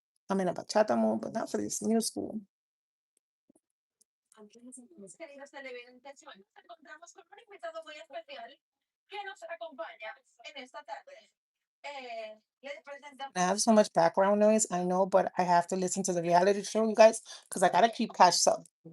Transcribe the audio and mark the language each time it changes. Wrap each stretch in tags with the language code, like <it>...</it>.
<en>I'm in a bachata mood, but not for this new school.</en> <es>Queridos televidentes, hoy nos encontramos con un invitado muy especial que nos acompaña en esta tarde. Les presentamos.</es> <en>I have so much background noise, I know, but I have to listen to the reality show, you guys, because I gotta keep cash up.</en>